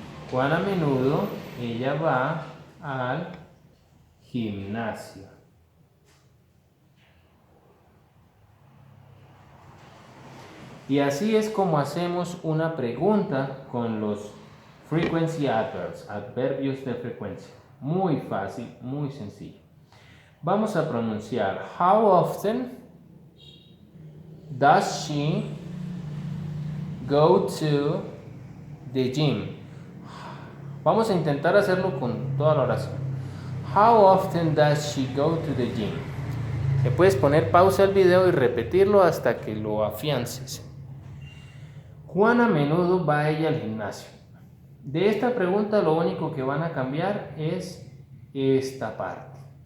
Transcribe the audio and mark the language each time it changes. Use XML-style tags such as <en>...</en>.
<es>¿Cuán a menudo ella va al gimnasio? Y así es como hacemos una pregunta con los</es> <en>frequency adverbs,</en> <es>adverbios de frecuencia. Muy fácil, muy sencillo. Vamos a pronunciar</es> <en>how often does she go to the gym?</en> <es>Vamos a intentar hacerlo con toda la oración.</es> <en>How often does she go to the gym?</en> <es>Le puedes poner pausa al video y repetirlo hasta que lo afiances. ¿Cuán a menudo va ella al gimnasio? De esta pregunta lo único que van a cambiar es esta parte.</es>